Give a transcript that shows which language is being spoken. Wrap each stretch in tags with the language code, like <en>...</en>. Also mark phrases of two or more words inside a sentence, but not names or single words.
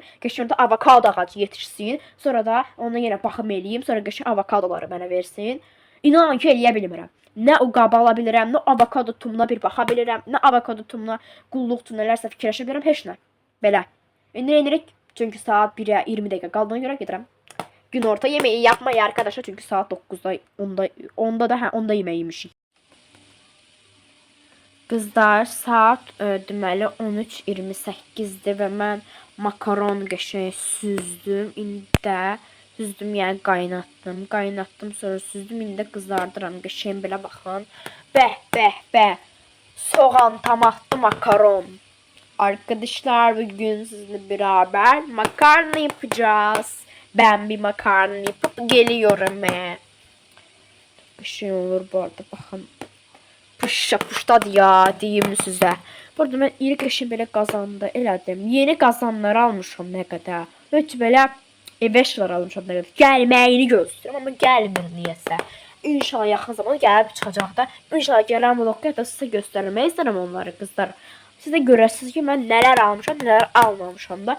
<az>Qəşəng orada avokado ağacı yetişsin. Sonra da ona yenə baxım eləyim, sonra qəşəng avokadoları mənə versin. İnanın ki, eləyə bilmirəm. Nə o qabı ala bilirəm, nə avokado tumuna bir baxa bilirəm, nə avokado tumuna qulluq üçün nələrsə fikirləşə bilirəm, heç nə. Belə. İndi eləyirik, çünki saat 1-ə 20 dəqiqə qaldığına görə gedirəm.</az> <tr>Günorta yemeği yapmayı arkadaşlar, çünkü saat 9'da 10'da da 10'da yemeği yemişik.</tr> <az>Qızlar saat deməli 13:28-dir və mən makaron qəşəng süzdüm. İndi də süzdüm, yəni qaynatdım, sonra süzdüm. İndi də qızardıram qəşəng belə baxın. Bəh. Soğan, tomatlı makaron.</az> <tr>Arkadaşlar bugün sizinle beraber makarna yapacağız. Ben bir makarna yapıp geliyorum. Bir şey olur bu arada, bakın. Puştadı ya diyeyim size.</tr> <az>Burada ben iri qəşəng belə qazanda elədim. Yeni qazanları almışam nə qədər. Heç belə eşyalar almışam nə qədər. Gəlməyini gözləyirəm, amma gəlmir niyəsə. İnşallah yaxın zamanda gəlib çıxacaq da. İnşallah gələn vlogda da sizə göstərmək istəyirəm onları qızlar. Siz də görəsiniz ki, mən nələr almışam, nələr almamışam da.</az>